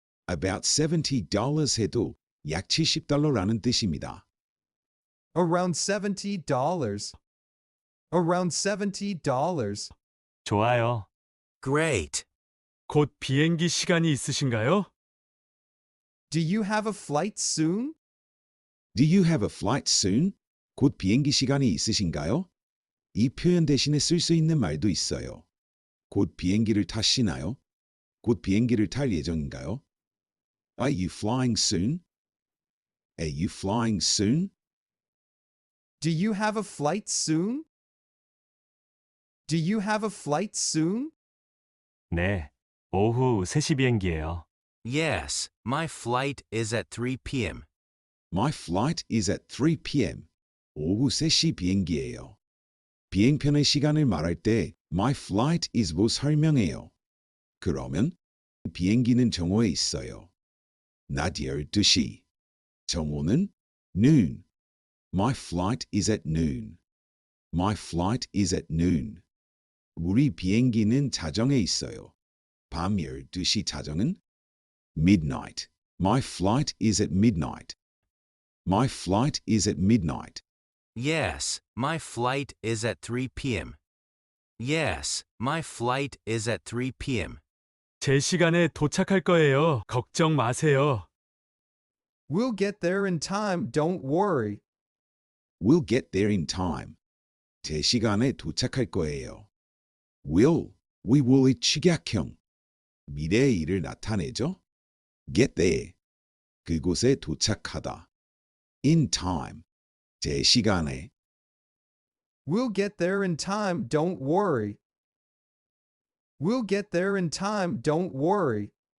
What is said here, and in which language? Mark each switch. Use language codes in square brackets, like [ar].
[en] About $70 [ko] 해도 약 $70라는 뜻입니다. [en] Around $70. Around $70. [ko] 좋아요. [en] Great. [ko] 곧 비행기 시간이 있으신가요? [en] Do you have a flight soon? Do you have a flight soon? [ko] 곧 비행기 시간이 있으신가요? 이 표현 대신에 쓸 수 있는 말도 있어요. 곧 비행기를 타시나요? 곧 비행기를 탈 예정인가요? [en] Are you flying soon? Are you flying soon? Do you have a flight soon? Do you have a flight soon? [ko] 네. 오후 3시 비행기예요. [en] Yes, my flight is at 3 p.m. My flight is at 3 p.m. [ko] 오후 3시 비행기예요. 비행편의 시간을 말할 때 [en] my flight is [ko] 로 설명해요. 그러면 비행기는 정오에 있어요. 낮 12시. 정오는 noon. [en] My flight is at noon. My flight is at noon. [ko] 우리 비행기는 자정에 있어요. 밤 12시 자정은 midnight. [en] My flight is at midnight. My flight is at midnight. Yes, my flight is at 3 p.m. Yes, my flight is at 3 p.m. [ko] 제시간에 도착할 거예요. 걱정 마세요. [en] We'll get there in time, don't worry. We'll get there in time. [ko] 제시간에 도착할 거예요. [en] We will [ko] 이 축약형. 미래의 일을 나타내죠. [en] Get there. [ko] 그곳에 도착하다. [en] In time. [ko] 제시간에. [en] We'll get there in time, don't worry. We'll get there in time, don't worry.